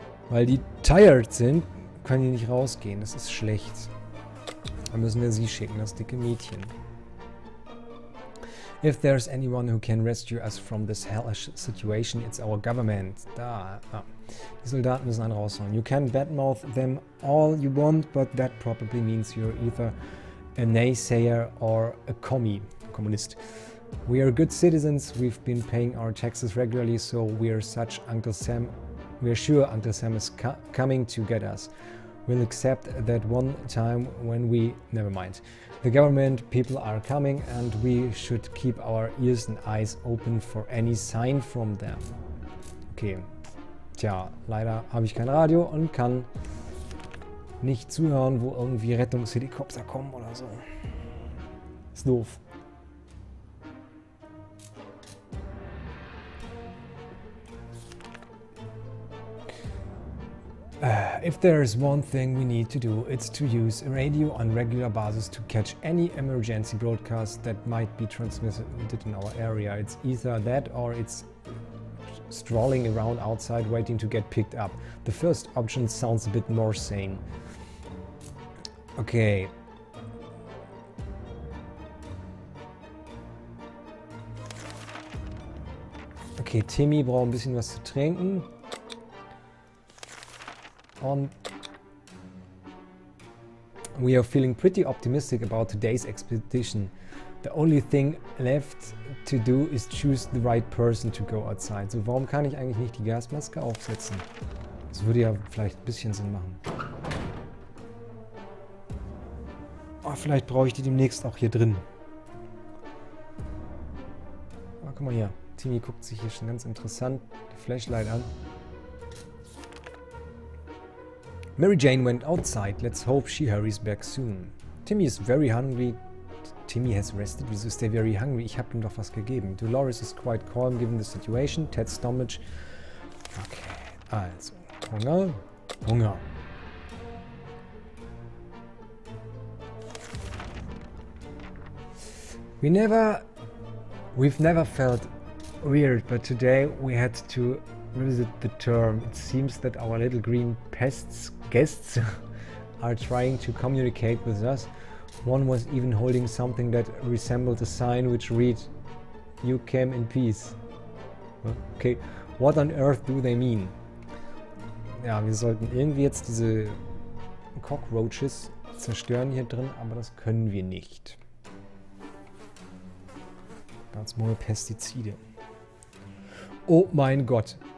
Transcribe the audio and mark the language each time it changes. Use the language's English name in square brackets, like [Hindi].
[German] Weil die [English] tired [German] sind, können die nicht rausgehen. Das ist schlecht. Dann müssen wir sie schicken, das dicke Mädchen. [English] If there's anyone who can rescue us from this hellish situation, it's our government. [German] Da. Ah. Die Soldaten müssen einen raushauen. [English] You can badmouth them all you want, but that probably means you're either a naysayer or a Kommunist. We are good citizens, we've been paying our taxes regularly, so we're sure Uncle Sam is coming to get us. We'll accept that one time when we... Never mind. The government people are coming and we should keep our ears and eyes open for any sign from them. Okay. [German] Tja, leider habe ich kein Radio und kann nicht zuhören, wo irgendwie Rettungshelikopter kommen oder so. Ist doof. [English] If there is one thing we need to do, it's to use a radio on regular basis to catch any emergency broadcast that might be transmitted in our area. It's either that or it's strolling around outside waiting to get picked up. The first option sounds a bit more sane. Okay. [German] Okay, Timmy braucht ein bisschen was zu trinken. [English] We are feeling pretty optimistic about today's expedition. The only thing left to do is choose the right person to go outside. [German] So, warum kann ich eigentlich nicht die Gasmaske aufsetzen? Das würde ja vielleicht ein bisschen Sinn machen. Oh, vielleicht brauche ich die demnächst auch hier drin. Oh, guck mal hier. Timmy guckt sich hier schon ganz interessant die Flashlight an. [English] Mary Jane went outside. Let's hope she hurries back soon. Timmy is very hungry. Timmy has rested. [German] Wieso ist der [English] very hungry? [German] Ich habe ihm doch was gegeben. [English] Dolores is quite calm given the situation. Ted's stomach. Okay, also. Hunger. Hunger. We've never felt weird, but today we had to revisit the term. It seems that our little green guests are trying to communicate with us. One was even holding something that resembled a sign which read, "You came in peace." Okay, what on earth do they mean? [German] Ja, wir sollten irgendwie jetzt diese Cockroaches zerstören hier drin, aber das können wir nicht. Ganz neue Pestizide. Oh mein Gott.